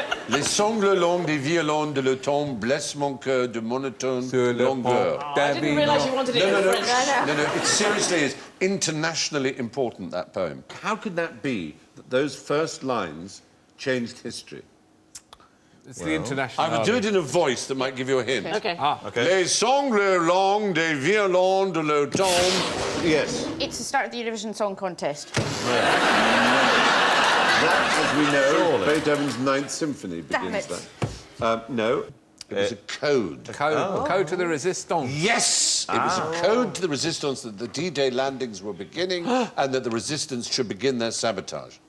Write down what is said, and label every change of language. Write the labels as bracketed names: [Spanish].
[French] Les sangles longues des violons de l'automne blessent mon cœur de monotone longueur. [English] I didn't realise you wanted it in French. No, it seriously is internationally important, that poem. How could that be that those first lines changed history? It's the international. I will do it in a voice that might give you a hint. Okay. [French] Les sangles longues des violons de l'automne. [English] Yes. It's the start of the Eurovision Song Contest. That, as we know, Beethoven's Ninth Symphony begins Damn it. that. No, it was a code. Code to the resistance. Yes! It was a code to the resistance that the D-Day landings were beginning and that the resistance should begin their sabotage.